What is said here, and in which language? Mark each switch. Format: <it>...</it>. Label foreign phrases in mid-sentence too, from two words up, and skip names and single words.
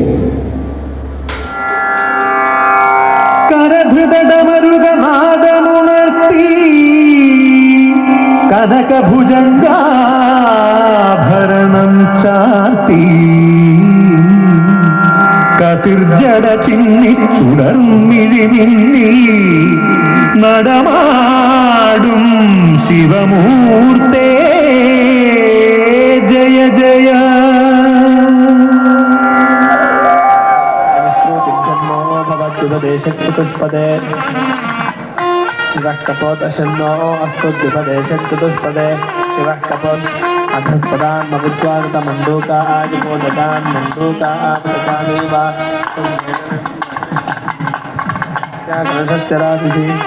<ml>കരധൃതമരുകനാദമുണർത്തി കനകഭുജംഗാഭരണം ചാർത്തി കതിർജട ചിന്നിച്ചുടർമിഴിമിന്നി നടമാടും ശിവമൂർത്തേ ജയ ജയ.</ml> <sa>चतुष्पदे शिवः कपोतशन्नो अस्तु द्विपदेशचतुष्पदे शिवः कपोत् अधस्पदान् मविद्वागतमण्डूका आदिपोदतान् मण्डूका आप्रकामेव गणशस्यरातिः</sa>